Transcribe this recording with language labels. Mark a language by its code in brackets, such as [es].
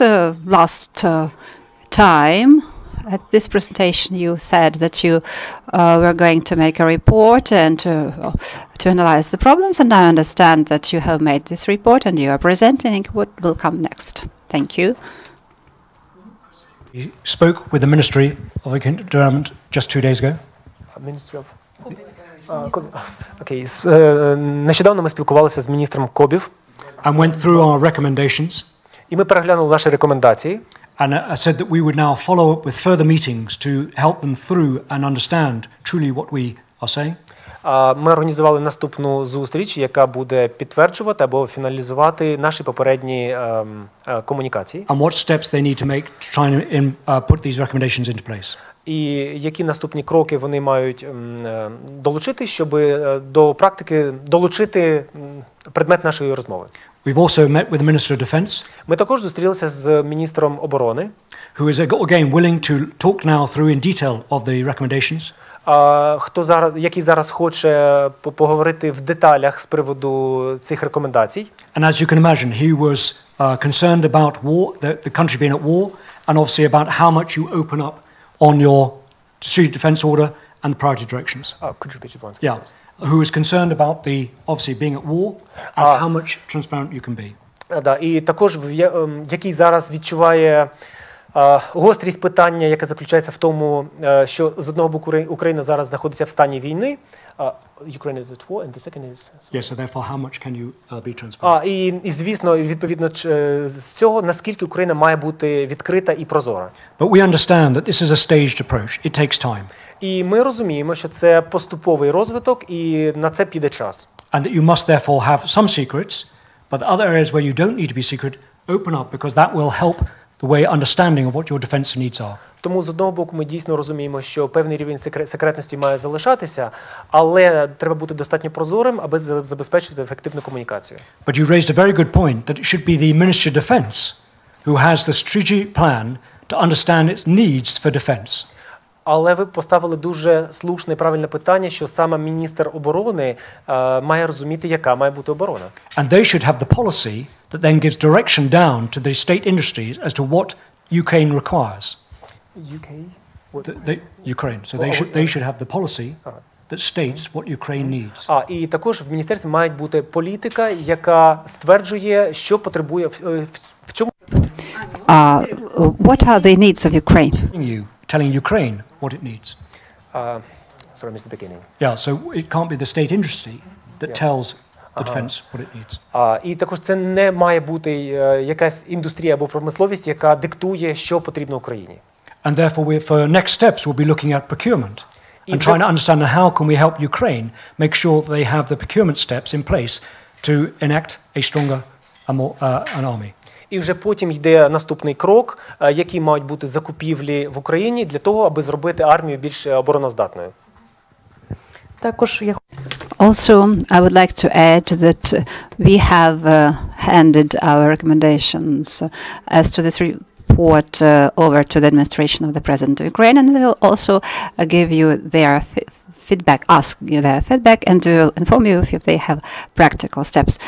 [en] Last time, at this presentation, you said that you were going to make a report and to analyze the problems, and I understand that you have made this report and you are presenting what will come next. Thank you. You spoke with the Ministry of Development just 2 days ago. Ministry of... Окей. [uk] Нещодавно ми спілкувалися з міністром Кобів. [en] And went through our recommendations. [uk] І ми переглянули наші рекомендації. [en] And I said that we would now follow up with further meetings to help them through and understand truly what we are saying. [uk] Ми організували наступну зустріч, яка буде підтверджувати або фіналізувати наші попередні комунікації. [en] And what steps they need to make to try and put these recommendations into place. [uk] І які наступні кроки вони мають долучити, щоб до практики долучити предмет нашої розмови. [en] We've also met with the Minister of Defence. [uk] Ми також зустрілися з міністром оборони, [en] who is again willing to talk now through in detail of the recommendations. [uk] Який зараз хоче поговорити в деталях з приводу цих рекомендацій. [en] And as you can imagine, he was concerned about war, the country being at war, and obviously about how much you open up on your strategic defence order and the priority directions. Could you repeat it once? Yeah, who is concerned about the obviously being at war, as how much transparent you can be. [uk] Да, і також який зараз відчуває гострість питання, яке заключається в тому, що з одного боку Україна зараз знаходиться в стані війни. [en] Ukraine is at war, and the second is... Yes, so therefore, how much can you be transparent? [uk] І звісно, відповідно з цього, наскільки Україна має бути відкрита і прозора. [en] But we understand that this is a staged approach. It takes time. [uk] І ми розуміємо, що це поступовий розвиток, і на це піде час. [en] And that you must therefore have some secrets, but the other areas where you don't need to be secret, open up, because that will help the way understanding of what your defense needs are. [uk] Тому з одного боку ми дійсно розуміємо, що певний рівень секретності має залишатися, але треба бути достатньо прозорим, аби забезпечити ефективну комунікацію. [en] But you raised a very good point that it should be the Ministry of Defence who has the strategic plan to understand its needs for defence. [uk] Але ви поставили дуже слушне і правильне питання, що саме міністр оборони має розуміти, яка має бути оборона. [en] And they should have the policy that then gives direction down to the state industries as to what Ukraine requires. UK? Ukraine. So they should have the policy that states what Ukraine needs. [uk] І також в міністерстві має бути політика, яка стверджує, що потребує, в чому... [en] What are the needs of Ukraine? Telling Ukraine what it needs. Sorry, I missed the beginning. Yeah, so it can't be the state industry that tells the defense what it needs. [uk] І також це не має бути якась індустрія або промисловість, яка диктує, що потрібно Україні. [en] And therefore, for next steps, we'll be looking at procurement and trying to understand how can we help Ukraine make sure that they have the procurement steps in place to enact a stronger an army. [uk] І вже потім йде наступний крок, які мають бути закупівлі в Україні для того, аби зробити армію більш обороноздатною. Також я [en] Also, I would like to add that we have handed our recommendations as to this report over to the administration of the President of Ukraine, and they will also give you their feedback, ask you their feedback, and will inform you if they have practical steps.